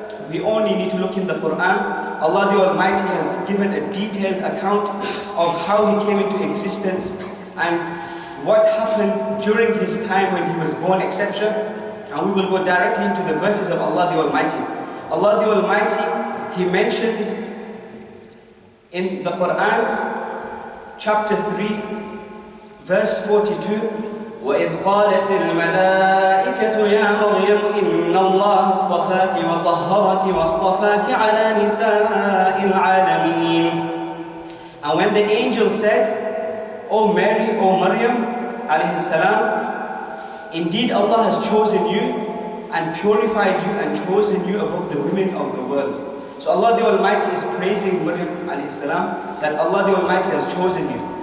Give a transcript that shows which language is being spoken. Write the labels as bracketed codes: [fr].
[en] We only need to look in the Quran. Allah the Almighty has given a detailed account of how he came into existence and what happened during his time when he was born, etc. And we will go directly into the verses of Allah the Almighty. Allah the Almighty, he mentions in the Quran, chapter 3, verse 42, [ar] وَإِذْ قَالَتِ الْمَلَائِكَةُ يَا مَرْيَمُ إِنَّ اللَّهَ اصْطَفَاكِ وَطَهَّرَكِ وَاصْطَفَاكِ عَلَى نِسَاءِ الْعَالَمِينَ. [en] And when the angel said, O Mary, O Maryam, alayhi salam, indeed Allah has chosen you and purified you and chosen you above the women of the world. So Allah the Almighty is praising Maryam alayhi salam that Allah the Almighty has chosen you.